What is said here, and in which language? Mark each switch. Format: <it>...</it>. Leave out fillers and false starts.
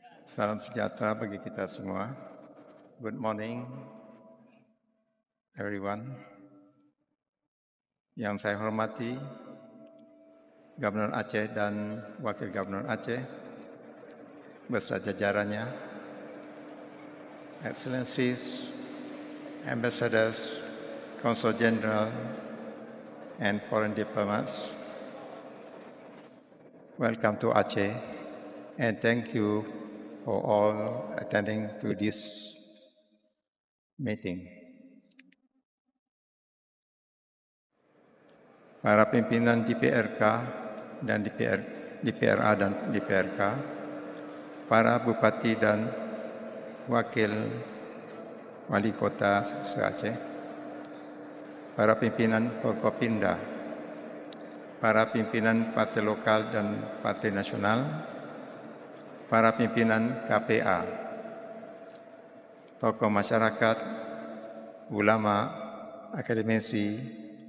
<id>Salam sejahtera bagi kita semua.</id> <en>Good morning everyone.</en> <id>Yang saya hormati Gubernur Aceh dan Wakil Gubernur Aceh beserta jajarannya,</id> <en>Excellencies, ambassadors, consul general, and foreign diplomats, welcome to Aceh, and thank you for all attending to this meeting.</en> <id>Para pimpinan DPRK dan DPRA dan DPRK, para bupati dan wakil wali kota se-Aceh, para pimpinan Forkopimda, para pimpinan partai lokal dan partai nasional, para pimpinan KPA, tokoh masyarakat, ulama, akademisi,</id>